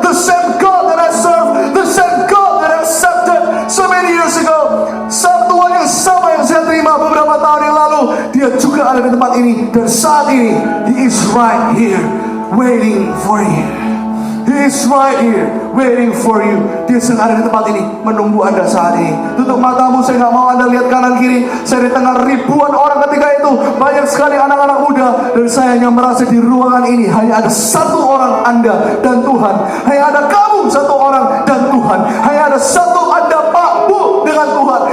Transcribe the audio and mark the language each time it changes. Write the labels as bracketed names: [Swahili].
[English] The same God that I serve, the same God that I accepted so many years ago. [Indonesian] Tuhan yang sama yang saya terima beberapa tahun yang lalu, Dia juga ada di tempat ini. Dan saat ini [English] He is right here waiting for you. He is right here waiting for you. [Indonesian] Dia sedang ada di tempat ini menunggu Anda saat ini. Tutup matamu, saya gak mau Anda lihat kanan kiri. Saya di tengah ribuan orang ketika itu, banyak sekali anak-anak muda, dan saya hanya merasa di ruangan ini hanya ada satu orang Anda dan Tuhan. Hanya ada kamu satu orang dan Tuhan. Hanya ada satu Anda Pak Bu dengan Tuhan.